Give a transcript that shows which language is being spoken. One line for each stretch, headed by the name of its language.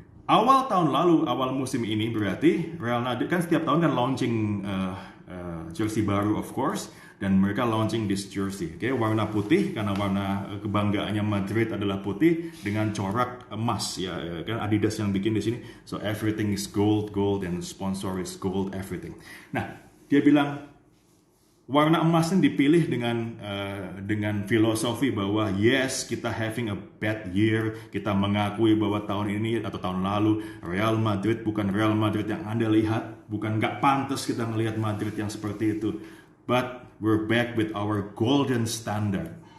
Indonesian: Awal tahun lalu, awal musim ini berarti Real Madrid kan setiap tahun kan launching jersey baru
English: of course.
Indonesian: Dan mereka
English: launching this jersey, okay?
Indonesian: Warna putih karena warna kebanggaannya Madrid adalah putih dengan corak emas ya kan Adidas yang bikin di sini.
English: So everything is gold and sponsor is gold everything.
Indonesian: Nah, dia bilang warna emas ini dipilih dengan filosofi bahwa
English: yes,
Indonesian: kita
English: having a bad year,
Indonesian: kita mengakui bahwa tahun ini atau tahun lalu Real Madrid bukan Real Madrid yang Anda lihat, bukan nggak pantas kita melihat Madrid yang seperti itu.
English: But we're back with our golden standard.